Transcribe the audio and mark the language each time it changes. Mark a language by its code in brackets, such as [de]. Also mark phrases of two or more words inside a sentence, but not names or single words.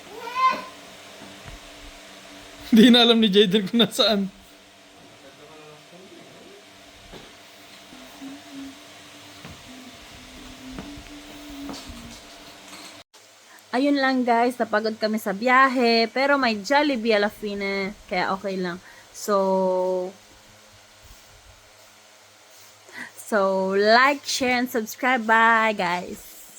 [tl] Hindi na alam ni Jaden kung nasaan. Ayun lang guys, napagod kami sa biyahe, pero may Jollibee [it] à la fine, [tl] kaya okay lang. [en] So like, share, and subscribe. Bye guys!